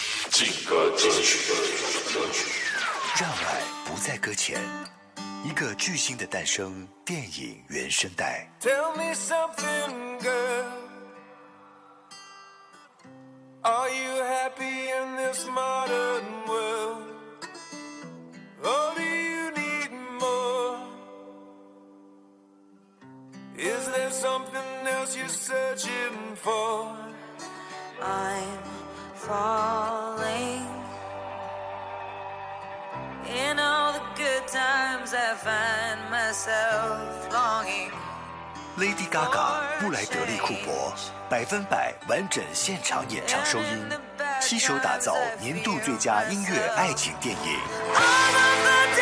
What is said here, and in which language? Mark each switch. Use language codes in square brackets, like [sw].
[zh] 劲歌金曲，让爱不再搁浅。一个巨星的诞生，电影原声带。 [en] Tell me something, girl. Are you happy in this modern world? Or do you need more? Is there something else you're searching for? I'm falling. In all the good times, I find myself longing. [zh] Lady Gaga, 布莱德利·库珀，百分百完整现场演唱收音，携手打造年度最佳音乐爱情电影。